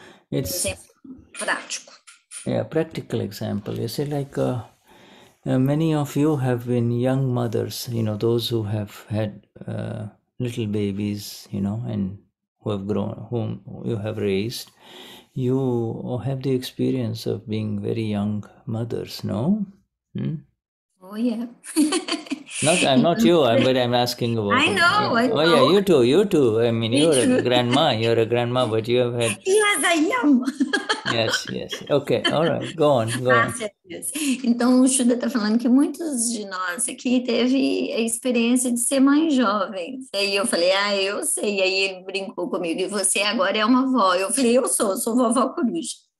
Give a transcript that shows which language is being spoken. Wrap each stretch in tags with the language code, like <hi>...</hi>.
<en>It's</en> <pt>exemplo prático.</pt> <en>Yeah, practical example. You see, like many of you have been young mothers, you know, those who have had little babies, you know, and who have grown, whom you have raised. You have the experience of being very young mothers, no? Oh, yeah. I'm not you, but I'm asking about. I know. Oh, yeah, you too. I mean, you're a grandma, but you have had. Yes, I am. Yes. Okay, all right, go on.</en> <pt>Então, o Shuddha está falando que muitos de nós aqui teve a experiência de ser mãe jovem. Aí eu falei, eu sei. Aí ele brincou comigo, e você agora é uma avó. Eu falei, eu sou vovó coruja.</pt>